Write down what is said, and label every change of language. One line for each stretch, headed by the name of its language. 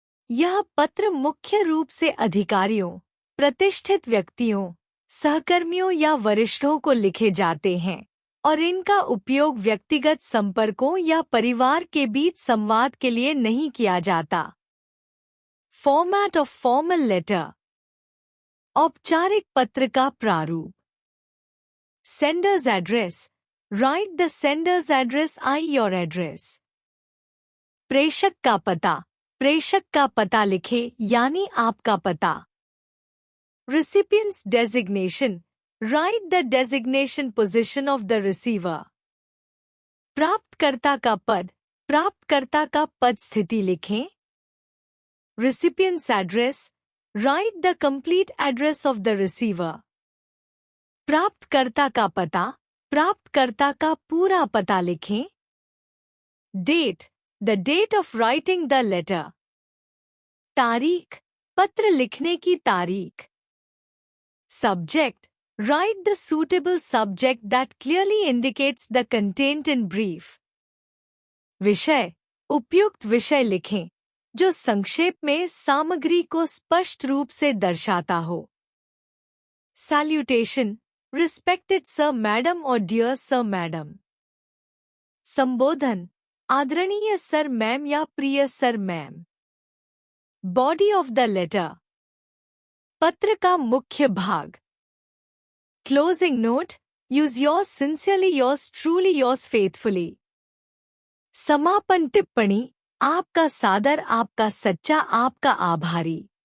Hindi: यह पत्र मुख्य रूप से अधिकारियों, प्रतिष्ठित व्यक्तियों, सहकर्मियों या वरिष्ठों को लिखे जाते हैं और इनका उपयोग व्यक्तिगत संपर्कों या परिवार के बीच संवाद के लिए नहीं किया जाता।
English: Format of formal letter.
Hindi: औपचारिक पत्र का प्रारूप.
English: Sender's address. Write the sender's address, i.e. your address.
Hindi: प्रेषक का पता. प्रेषक का पता लिखे यानी आपका पता.
English: Recipient's designation. Write the designation position of the receiver.
Hindi: प्राप्तकर्ता का पद. प्राप्तकर्ता का पद स्थिति लिखें.
English: Recipient's address. Write the complete address of the receiver.
Hindi: प्राप्तकर्ता का पता. प्राप्तकर्ता का पूरा पता लिखें.
English: Date. The date of writing the letter.
Hindi: तारीख. पत्र लिखने की तारीख. Subject.
English: Write the suitable subject that clearly indicates the content in brief.
Hindi: विषय. उपयुक्त विषय लिखें जो संक्षेप में सामग्री को स्पष्ट रूप से दर्शाता हो।
English: Salutation. Respected Sir, Madam or Dear Sir, Madam. संबोधन.
Hindi: आदरणीय सर मैम या प्रिय sir ma'am.
English: body of the letter,
Hindi: पत्र का मुख्य भाग।
English: Closing note, use yours sincerely, yours truly, yours faithfully.
Hindi: समापन टिप्पणी, आपका सादर, आपका सच्चा, आपका आभारी।